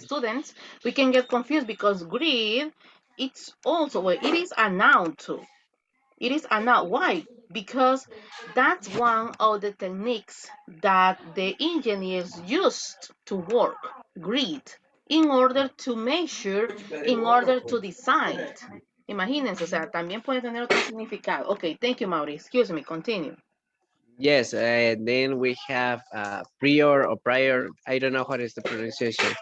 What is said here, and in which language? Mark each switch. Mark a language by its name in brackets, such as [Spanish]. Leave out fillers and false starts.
[English] Students, we can get confused because greed, it's also, well, it is a noun too. It is a noun. Why? Because that's one of the techniques that the engineers used to work, greed, in order to measure, in order to design. [Spanish] Imagínense, o sea, también puede tener otro significado. [English] Okay, thank you, Mauri. Excuse me, continue. Yes, then we have prior or prior. I don't know what is the pronunciation.